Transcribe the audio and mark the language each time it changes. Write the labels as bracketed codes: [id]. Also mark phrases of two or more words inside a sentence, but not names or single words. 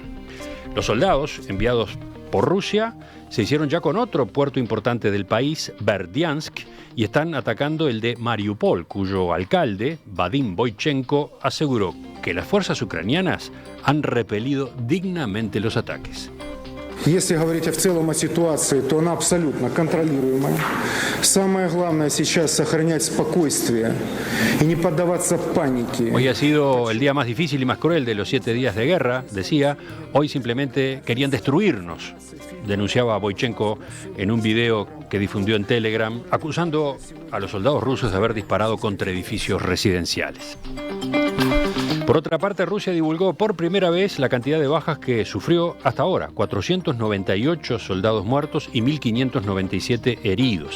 [es] Los soldados enviados por Rusia se hicieron ya con otro puerto importante del país, Berdyansk, y están atacando el de Mariupol, cuyo alcalde, Vadim Boychenko, aseguró que las fuerzas ucranianas han repelido dignamente los ataques. [ru] Если говорить в целом о ситуации, то она абсолютно контролируемая. Самое главное сейчас сохранять спокойствие y не поддаваться панике. [es] Hoy ha sido el día más difícil y más cruel de los 7 días de guerra, decía. Hoy simplemente querían destruirnos, denunciaba Boychenko en un video que difundió en Telegram, acusando a los soldados rusos de haber disparado contra edificios residenciales. Por otra parte, Rusia divulgó por primera vez la cantidad de bajas que sufrió hasta ahora, 498 soldados muertos y 1.597 heridos.